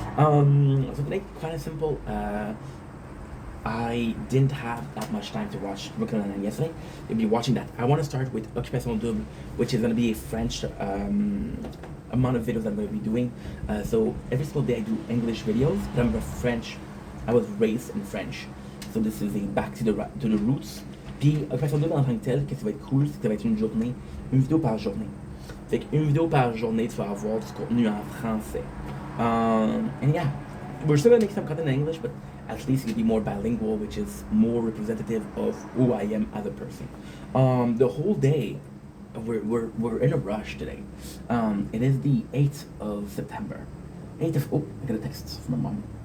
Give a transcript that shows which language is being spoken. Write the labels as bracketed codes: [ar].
[en] So today, kind of simple. I didn't have that much time to watch Brooklyn Nine-Nine yesterday. You'll be watching that. I want to start with Occupation Double, which is going to be a French amount of videos I'm going to be doing. So every single day I do English videos, but I'm French. I was raised in French. So this is a back to the roots. [fr] Puis Occupation Double en tant que tel, qu'est-ce qui va être cool, c'est que ça va être une vidéo par journée. Fait qu'une vidéo par journée, tu vas avoir du contenu en français. [en] And yeah, we're still going to make some content in English, but at least it'll be more bilingual, which is more representative of who I am as a person. The whole day, we're in a rush today. It is the 8th of September. I got a text from my mom.